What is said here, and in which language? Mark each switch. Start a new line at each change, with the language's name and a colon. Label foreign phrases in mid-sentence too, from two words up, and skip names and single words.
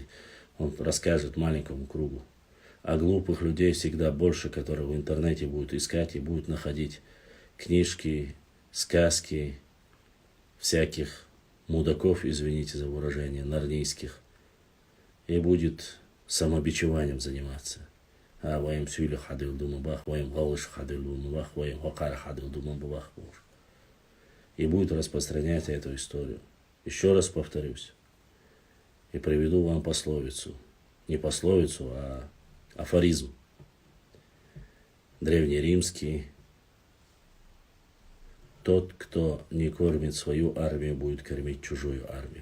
Russian: Он расскажет маленькому кругу. А глупых людей всегда больше, которые в интернете будут искать и будут находить книжки, сказки, всяких мудаков, извините за выражение, нарнийских. И будет самобичеванием заниматься.
Chechen: Ваим сюли хадил думабах, ваим галыш хадил думабах, ваим хакар хадил думабах.
Russian: И будет распространять эту историю. Еще раз повторюсь. И приведу вам пословицу. Не пословицу, а афоризм. Древнеримский. Тот, кто не кормит свою армию, будет кормить чужую армию.